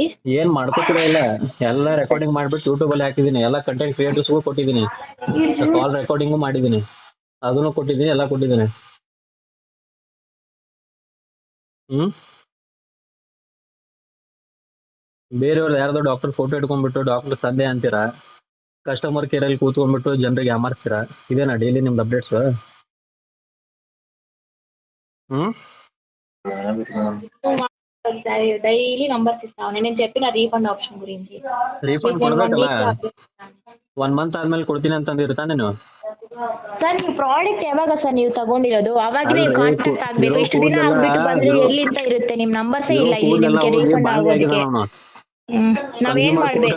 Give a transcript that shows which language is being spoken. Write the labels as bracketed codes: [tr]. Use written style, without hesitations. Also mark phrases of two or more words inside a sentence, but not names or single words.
[kn] ಏನ್ ಮಾಡ್ಕೋತಿರೋ ಇಲ್ಲ, ಎಲ್ಲ ರೆಕಾರ್ಡಿಂಗ್ ಮಾಡ್ಬಿಟ್ಟು ಯೂಟ್ಯೂಬ್ ಅಲ್ಲಿ ಹಾಕಿದೀನಿ, ಎಲ್ಲ [en] content creators-gu [kn] ಕೊಟ್ಟಿದ್ದೀನಿ, [en] call recording-u [kn] ಮಾಡಿದೀನಿ, ಅದನ್ನು ಕೊಟ್ಟಿದ್ದೀನಿ, ಎಲ್ಲ ಕೊಟ್ಟಿದ್ದೀನಿ. ಬೇರೆಯವ್ರು ಯಾರ್ದೋ [en] doctor photo [kn] ಇಟ್ಕೊಂಡ್ಬಿಟ್ಟು ಡಾಕ್ಟರ್ ಸಂದೆ ಅಂತೀರಾ, [en] customer care [kn] ಅಲ್ಲಿ ಕೂತ್ಕೊಂಡ್ಬಿಟ್ಟು ಜನರಿಗೆ ಯಾಮಾರಿಸ್ತೀರಾ. ಇದೇನಾ ಡೈಲಿ ನಿಮ್ದು ಅಪ್ಡೇಟ್ಸ್? [en] daily numbers [te] ఇస్తాను. నేను చెప్పిన [en] refund option [te] గురించి. [kn] ರೀಫಂಡ್ ಕೊಡ್ಬೇಕಲ್ಲ, 1 ಮಂತ್ ಆದ್ಮೇಲೆ ಕೊಡ್ತೀನಿ ಅಂತಂದಿರ ತಾನೇ ನೀವು? ಸರ್, ನೀವು ಪ್ರಾಡಕ್ಟ್ ಯಾವಾಗ ಸರ್ ನೀವು ತಗೊಂಡಿರೋದು, ಅವಾಗನೇ ನೀವು ಕಾಂಟ್ಯಾಕ್ಟ್ ಆಗ್ಬೇಕು. ಇಷ್ಟು ದಿನ ಆಗ್ಬಿಟ್ಟು ಬಂದ್ರೆ ಎಲ್ಲಿಂದ ಇರುತ್ತೆ, ನಿಮ್ ನಂಬರ್ಸೇ ಇಲ್ಲ ಇಲ್ಲಿ ನಿಮ್ಗೆ ರೀಫಂಡ್ ಆಗೋದಕ್ಕೆ. ನಾವೇನ್ ಮಾಡ್ಬೇಕು,